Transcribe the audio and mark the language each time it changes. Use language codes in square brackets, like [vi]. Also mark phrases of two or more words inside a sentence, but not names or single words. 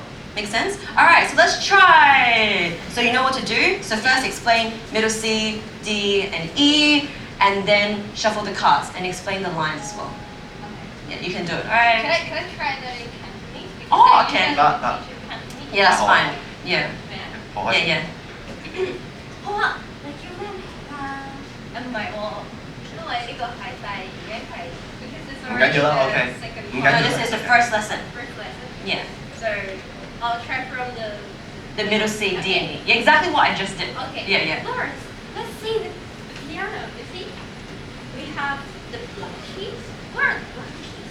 [en] Make sense? Alright, so let's try. So you know what to do? So first explain middle C, D, and E, and then shuffle the cards and explain the lines as well. Yeah, you can do it. Alright. Can I try the Cantonese? Because Oh, I okay. usually teach you Cantonese. Yeah, that's fine. Yeah. Oh, Yeah, yeah. [yue] 好啊，你叫咩名啊？唔係喎，因為呢個係已經係 [en] because it's [yue] 唔緊要啦 [en] already the ，OK second [yue] 唔緊 [en] one. [yue] 要 [en] No, this is the first lesson. First lesson. Yeah. So I'll try from the. The middle C, D, and E. Yeah, exactly what I just did. Okay. Yeah, yeah. Lawrence, let's see the piano. You see, we have the black keys. Where are the black keys?